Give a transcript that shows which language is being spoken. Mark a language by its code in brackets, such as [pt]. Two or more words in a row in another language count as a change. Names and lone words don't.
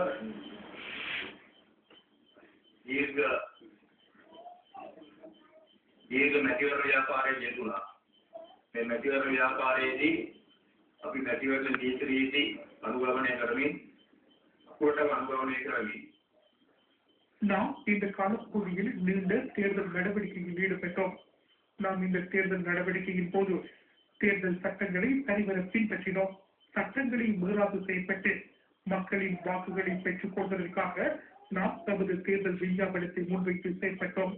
[si] දීර්ඝ මැතිවරණ ව්‍යාපාරයේ යෙදුණා. මේ මැතිවරණ ව්‍යාපාරයේදී අපි මැතිවරණ නීති රීති අනුගමනය කරමින් අපුරට අනුගමනය කරමින් [ta] நாம் இந்த காலப்பகுதியில் நீண்ட தேர்தல் நடவடிக்கையில் ஈடுபட்டோம். நாம் இந்த தேர்தல் நடவடிக்கையின் போது தேர்தல் சட்டங்களை சரிவர பின்பற்றினோம். சட்டங்களை மீறாது செய்யப்பட்டு மக்களின் வாக்குகளை பெற்றுக் கொள்வதற்காக நாம் நமது தேர்தல் விஞ்ஞாபனத்தை முன்வைத்து செயல்பட்டோம்.